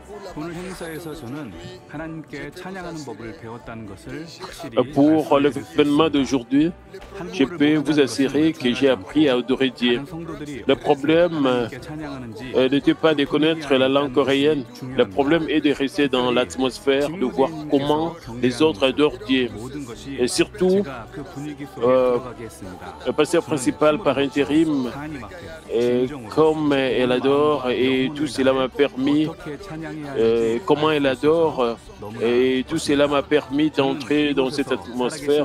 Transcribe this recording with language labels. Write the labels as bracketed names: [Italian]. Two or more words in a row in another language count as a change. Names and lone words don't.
[Korean] 오늘 행사에서 저는 하나님께 찬양하는 법을 배웠다는 것을 확실히 [French] Pour l'événement d'aujourd'hui, je peux vous assurer que j'ai appris à adorer Dieu. Le problème n'était pas de connaître la langue coréenne. Le problème est de rester dans l'atmosphère, de voir comment les autres adorent Dieu. Et surtout, le pasteur principal par intérim, comme elle adore, et tout cela m'a permis, comment elle adore, et tout cela m'a permis d'entrer dans cette atmosphère.